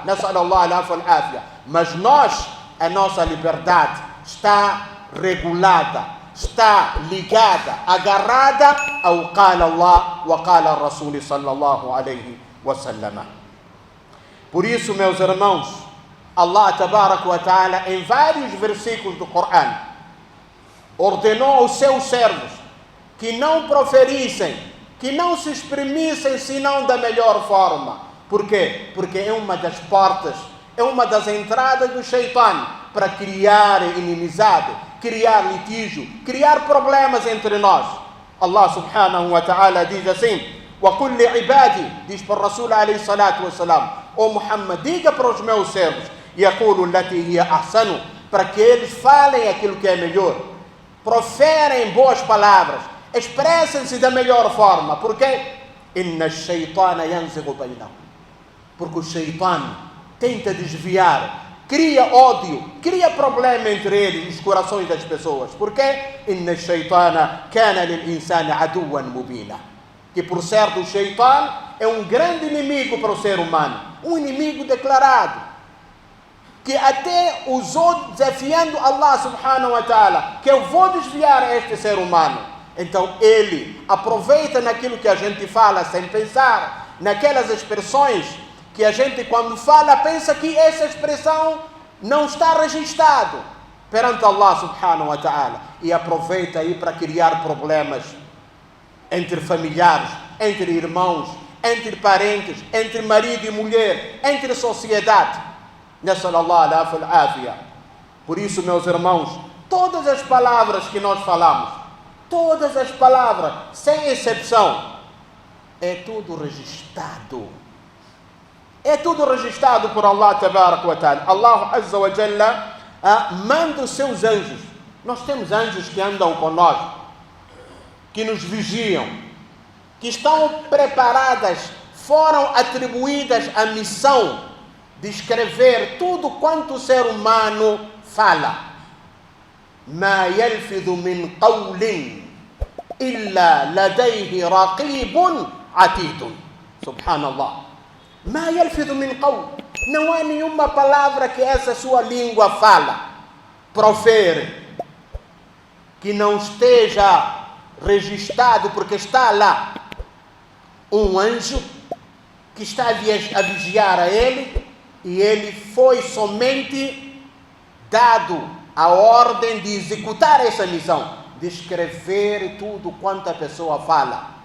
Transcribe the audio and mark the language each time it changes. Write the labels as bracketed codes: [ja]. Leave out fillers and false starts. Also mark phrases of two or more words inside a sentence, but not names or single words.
[pt] Mas nós, a nossa liberdade está regulada, está ligada, agarrada ao [ar] قال الله وقال رسول صلى الله عليه وسلم. [pt] Por isso, meus irmãos, [ar] الله تبارك وتعالى, [pt] em vários versículos do Corão, ordenou aos seus servos que não proferissem, que não se exprimissem senão da melhor forma. Por quê? Porque é uma das portas, é uma das entradas do Shaitan para criar inimizade, criar litígio, criar problemas entre nós. [ar] الله سبحانه وتعالى [pt] diz assim: [ar] وَقُلْ لِعِبَادِي, [pt] diz para o [ar] رسول عليه الصلاة والسلام, [pt] ó Muhammad, diga para os meus servos, [ar] يَقُولُ الَّتِي هِيَ أَحْسَنُ, [pt] para que eles falem aquilo que é melhor, proferem boas palavras, expressem-se da melhor forma. Por quê? [ar] إِنَّ الشَّيْطَانَ يَنْزِغُ بَيْنَهُمْ, [pt] porque o Shaitan tenta desviar, cria ódio, cria problema entre eles, nos corações das pessoas. Por quê? [ar] إِنَّ الشَّيْطَانَ كَانَ لِلْإِنسَانِ عَدُوًّا مُبِينًا, [pt] que por certo o Shaitan é um grande inimigo para o ser humano, um inimigo declarado, que até usou desafiando [ar] الله سبحانه وتعالى, [pt] que eu vou desviar este ser humano. Então ele aproveita naquilo que a gente fala sem pensar, naquelas expressões que a gente quando fala pensa que essa expressão não está registrado perante [ar] الله سبحانه وتعالى, [pt] e aproveita aí para criar problemas entre familiares, entre irmãos, entre parentes, entre marido e mulher, entre sociedade. [ar] نسأل الله العافية. [pt] Por isso, meus irmãos, todas as palavras que nós falamos, todas as palavras, sem exceção, é tudo registrado. É tudo registrado por [ar] الله تبارك وتعالى. الله عز وجل [pt] manda os seus anjos. Nós temos anjos que andam conosco, que nos vigiam, que estão preparadas, foram atribuídas a missão de escrever tudo quanto o ser humano fala. [ar] ما يلفظ من قول إلا لديه رقيب عتيد. سبحان الله. ما يلفظ من قول. [pt] Não há nenhuma palavra que essa sua língua fala, profere, que não esteja registrado, porque está lá um anjo que está a vigiar a ele, e ele foi somente dado a ordem de executar essa missão, de escrever tudo quanto a pessoa fala.